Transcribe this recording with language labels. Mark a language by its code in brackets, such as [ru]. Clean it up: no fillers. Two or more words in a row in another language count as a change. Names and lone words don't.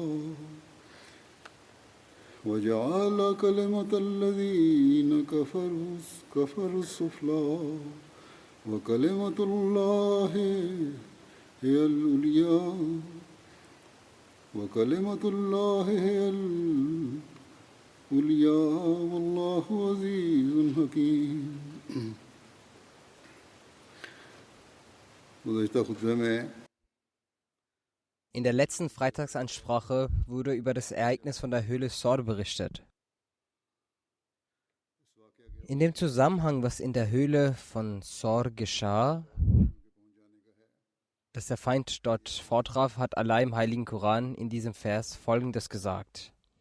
[ar] وجعل كلمة الذين كفروا السفلى وكلمة الله هي العليا وكلمة الله هي العليا والله عزيز حكيم. [de] In der letzten Freitagsansprache wurde über das Ereignis von der Höhle Sor berichtet. In dem Zusammenhang, was in der Höhle von Sor geschah, dass der Feind dort vortraf, hat Allah im Heiligen Koran in diesem Vers Folgendes gesagt.